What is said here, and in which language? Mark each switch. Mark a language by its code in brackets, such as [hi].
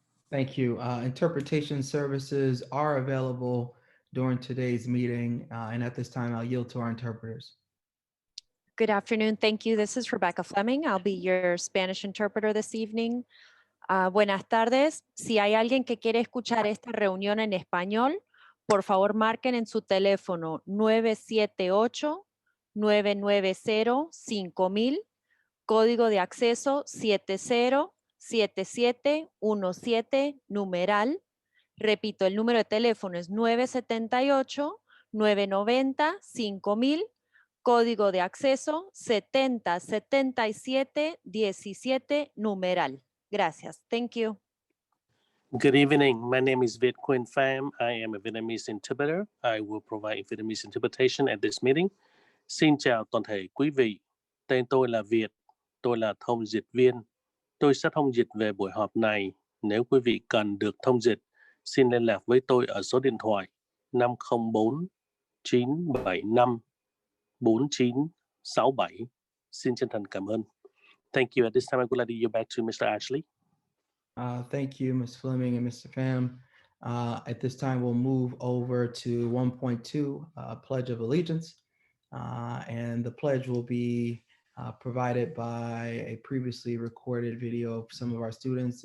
[en] Thank you. Interpretation services are available during today's meeting, and at this time, I'll yield to our interpreters. Good afternoon. Thank you. This is Rebecca Fleming. I'll be your Spanish interpreter this evening. [es] Buenas tardes. Si hay alguien que quiere escuchar esta reunión en español, por favor marquen en su teléfono 978-990-5000, código de acceso 707717, numeral. Repito, el número de teléfono es 978-990-5000, código de acceso 707717, numeral. Gracias. [en] Thank you. Good evening. My name is Viet Quynh Pham. I am a Vietnamese interpreter. I will provide Vietnamese interpretation at this meeting. [vi] Xin chào toàn thể quý vị. Tên tôi là Việt. Tôi là thông dịch viên. Tôi sẽ thông dịch về buổi họp này. Nếu quý vị cần được thông dịch, xin liên lạc với tôi ở số điện thoại 504-975-4967. Xin chân thành cảm ơn. [en] Thank you. At this time, I would like to yield back to Mr. Ashley. Thank you, Ms. Fleming and Mr. Pham. At this time, we'll move over to 1.2, Pledge of Allegiance. And the pledge will be provided by a previously recorded video of some of our students.